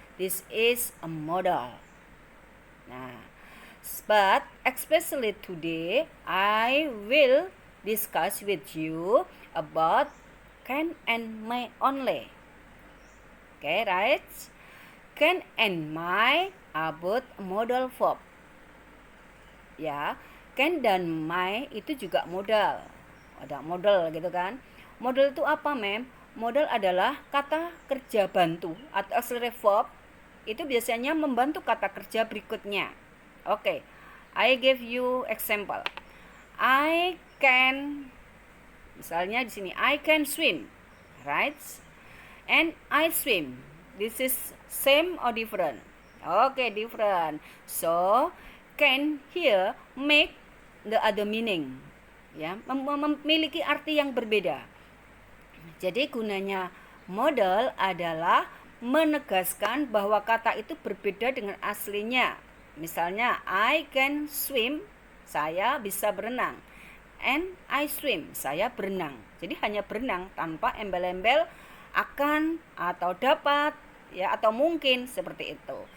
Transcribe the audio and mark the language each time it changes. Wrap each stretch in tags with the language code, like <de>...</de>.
<en>This is a modal. Nah, but especially today, I will discuss with you about can and may only. Okay, right? Can and may about modal verb.</en> <id>Ya, can dan may itu juga modal. Ada modal gitu kan. Modal itu apa, mem? Modal adalah kata kerja bantu atau auxiliary verb. Itu biasanya membantu kata kerja berikutnya.</id> <en>Oke, I give you example. I can, misalnya di sini I can swim, right? And I swim. This is same or different? Okay, different. So can here make the other meaning.</en> <id>Ya, memiliki arti yang berbeda. Jadi gunanya modal adalah menegaskan bahwa kata itu berbeda dengan aslinya. Misalnya, I can swim, saya bisa berenang. And I swim, saya berenang. Jadi hanya berenang tanpa embel-embel akan atau dapat, ya, atau mungkin seperti itu.</id>